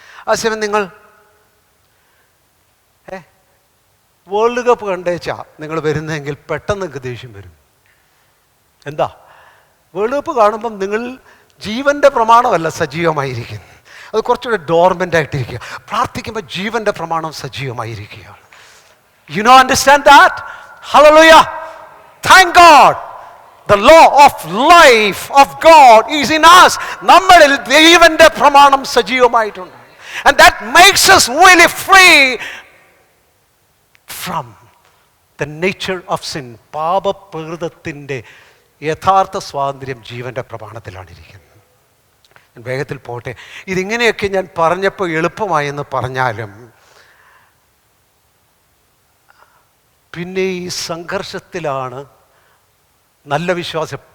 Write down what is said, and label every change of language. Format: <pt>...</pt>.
<ml>ആ സമയം നിങ്ങൾ വേൾഡ് കപ്പ് കണ്ടേച്ചാ നിങ്ങൾ വരുന്നതെങ്കിൽ പെട്ടെന്ന് നിങ്ങൾക്ക് ദേഷ്യം വരും. എന്താ? വേൾഡ് കപ്പ് കാണുമ്പം നിങ്ങൾ ജീവന്റെ പ്രമാണമല്ല സജീവമായിരിക്കുന്നു, അത് കുറച്ചുകൂടെ ഡോർമെൻ്റ് ആയിട്ടിരിക്കുക. പ്രാർത്ഥിക്കുമ്പോൾ ജീവന്റെ പ്രമാണം സജീവമായിരിക്കുകയാണ്.</ml> <en>You know understand that? Hallelujah. Thank God. The law of life of God is in us.</en> <ml>നമ്മളിൽ ദൈവന്റെ പ്രമാണം സജീവമായിട്ടുണ്ട്.</ml> <en>And that makes us really free from the nature of sin.</en> <ml>പാപപ്രകൃതത്തിൻ്റെ യഥാർത്ഥ സ്വാതന്ത്ര്യം ജീവന്റെ പ്രമാണത്തിലാണ് ഇരിക്കുന്നത്. ഞാൻ വേഗത്തിൽ പോട്ടെ. ഇതിങ്ങനെയൊക്കെ ഞാൻ പറഞ്ഞപ്പോൾ എളുപ്പമായെന്ന് പറഞ്ഞാലും പിന്നെ ഈ സംഘർഷത്തിലാണ് നല്ല വിശ്വാസം.</ml>